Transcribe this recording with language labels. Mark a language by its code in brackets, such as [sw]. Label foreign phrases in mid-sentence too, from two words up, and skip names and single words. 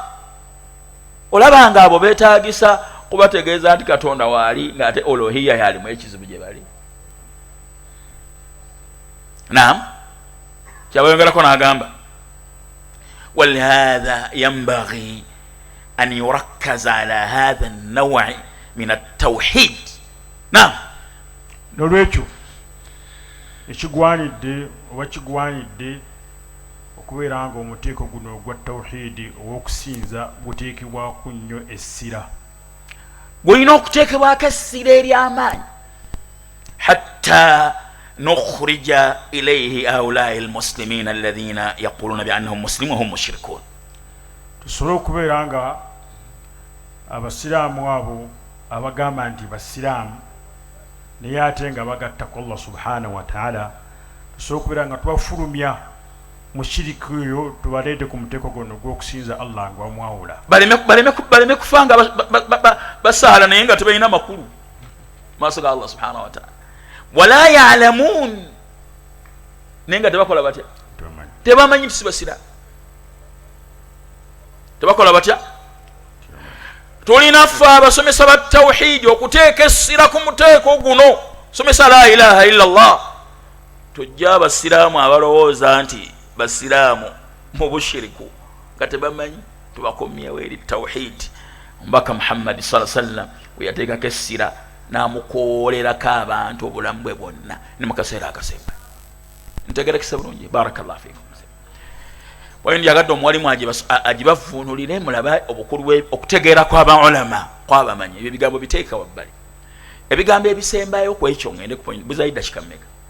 [lg] Olabanga abo beetaagisa kubategeeza nti Katonda waali ng'ate uluhiyya yalimu ekizibu gye bali. [ar] Naam, [lg] kyabayongerako n'agamba [ar] ولهذا ينبغي أن يركز على هذا النوع من التوحيد. [lg] Naam, nolwekyo ekigwanidde oba kigwanidde okubeera nga omuteeko guno ogwa tawhidi ow'okusinza guteekebwaku nnyo essira. gulina okuteekebwako essira ery'amaanyi. [ar] حتى نخرج إليه هؤلاء المسلمين الذين يقولون بأنهم مسلمون وهم مشركون. [lg] tusobola okubeera nga abasiraamu abo abagamba nti basiraamu naye ate nga bagatta ku [ar] الله سبحانه وتعالى, [lg] tusobola okubeera nga tubafulumya mushiriki oyo tubaleete ku muteeko gono gw'okusinza Allah nga bamwawula, baleme kufanga basaala naye nga tebalina makulu maaso ga [ar] الله سبحانه وتعالى. ولا يعلمون, [lg] naye nga tebakola batya, tebamanyi nti si basiraamu, tebakola batya. Tulina ffe abasomesa ba tawhidi okuteeka essira ku muteeko guno, somesa [ar] لا إله إلا الله. [lg] Tujja abasiraamu abalowooza nti basiraamu mu bushiriku nga tebamanyi, tubakomyewo eri tawhidi. Omubaka Muhammad [ar] صلى الله عليه وسلم [lg] we yateekako essira n'amukoolerako abantu obulamu bwe bwonna ne mu kaseera akasemba. Ntegerekese bulungi, [ar] بارك الله فيكم. [lg] Wayo ndiyagadde omuwalimu agibavuunulire mulabe obukulu okutegeera kw'abaulama kw'abamanyi. Ebyo ebigambo biteeka wabbali. Ebigambo ebisembayo ku ekyo ngende ku point buzayi dakika mmeka?